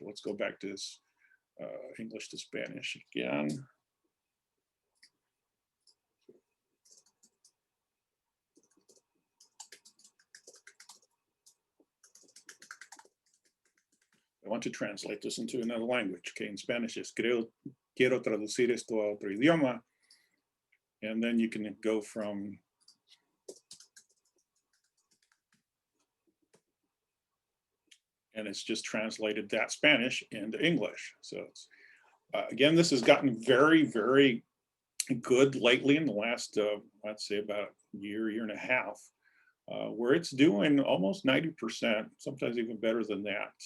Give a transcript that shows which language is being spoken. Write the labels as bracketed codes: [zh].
[en] Let's go back to this English to Spanish again. I want to translate this into another language. Okay, in Spanish is [es] quiero traducir esto a otro idioma. [en] And then you can go from and it's just translated that Spanish into English. So it's, again, this has gotten very, very good lately in the last, I'd say about a year, year and a half, where it's doing almost 90%, sometimes even better than that.